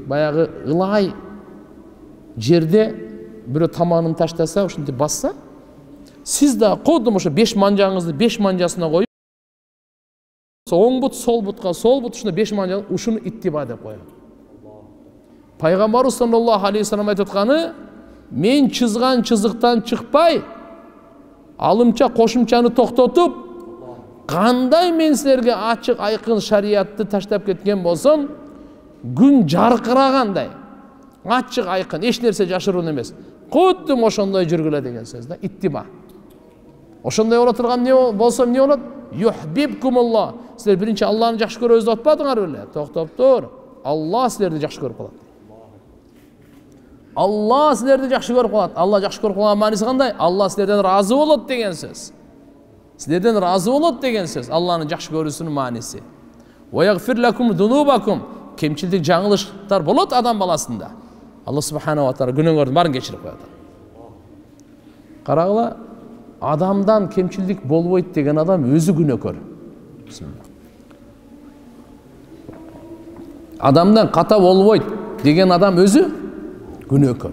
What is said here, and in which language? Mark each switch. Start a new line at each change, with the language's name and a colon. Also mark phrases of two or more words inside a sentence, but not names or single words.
Kyrgyz: Баягы ылай жерде бирөө таманын таштаса, ушинтип басса, сиз да кодум ошо 5 манжаңызды 5 манжасына коюп, оң бут, сол бутка, сол бут, ушуна 5 манжа, ушуну иттиба деп коет. Пайгамбар
Arabic: صلى الله عليه وسلم
Kyrgyz: айтып атканы, мен чызган чызыктан чыкпай, алымча кошумчаны токтотуп, кандай мен силерге ачык айкын шариятты таштап кеткен болсом, күн жаркырагандай, ачык айкын, эч нерсе жашыруун эмес. Кудум ошондой жүргүлө деген сөз да, иттиба. Ошондой боло турган не болсо эмне болот? Юхбибкумуллах. Силер биринчи Алланы жакшы көрөбүз деп атпадыңар беле? Токтоп тур. Алла силерди жакшы көрүп калат. Алла силерди жакшы көрүп калат. Алла жакшы көрүп калган мааниси кандай? Алла силерден разы болот деген сөз. Силерден разы болот деген сөз. Алланы жакшы көрүүсүнүн мааниси.
Arabic: ويغفر لكم ذنوبكم.
Kyrgyz: Кемчилдик, жаңылыштар болот адам баласында. Алла
Arabic: سبحانه وتعالى
Kyrgyz: күнөөңөрдүн баарын кечирип коет. Карагыла, адамдан кемчилдик болбойт деген адам өзү күнөөкөр. Адамдан ката болбойт деген адам өзү күнөөкөр.